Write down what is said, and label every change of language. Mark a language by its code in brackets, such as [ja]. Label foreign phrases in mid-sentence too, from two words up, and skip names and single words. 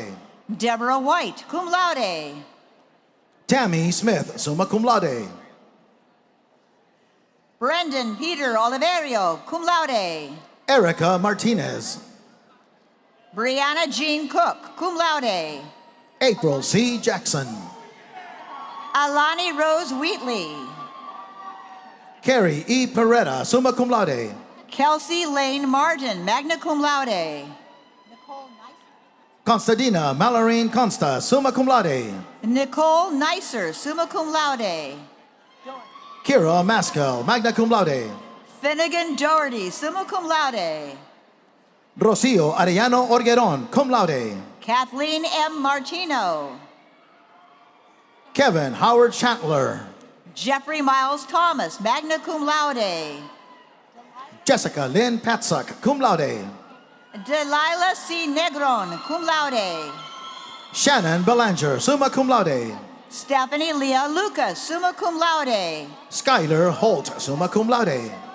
[en] Deborah White, [la] cum laude. [en] Tammy Smith, [la] summa cum laude. [en] Brendan Peter Oliverio, [la] cum laude. [en] Erica Martinez. Brianna Jean Cook, [la] cum laude. [en] April C. Jackson. Alani Rose Wheatley. Carrie E. Peretta, [la] summa cum laude. [en] Kelsey Lane Martin, [la] magna cum laude. [en] Constadina Mallory Consta, [la] summa cum laude. [en] Nicole Nicer, [la] summa cum laude. [en] Kira Maskell, [la] magna cum laude. [en] Finnegan Doherty, [la] summa cum laude. [en] Rocio Arellano Orgueron, [la] cum laude. [en] Kathleen M. Martino. Kevin Howard Chandler. Jeffrey Miles Thomas, [la] magna cum laude. [en] Jessica Lynn Patsuck, [la] cum laude. [en] Delilah C. Negron, [la] cum laude. [en] Shannon Belanger, [la] summa cum laude. [en] Stephanie Leah Lucas, [la] summa cum laude. [en] Skylar Holt, [la] summa cum laude.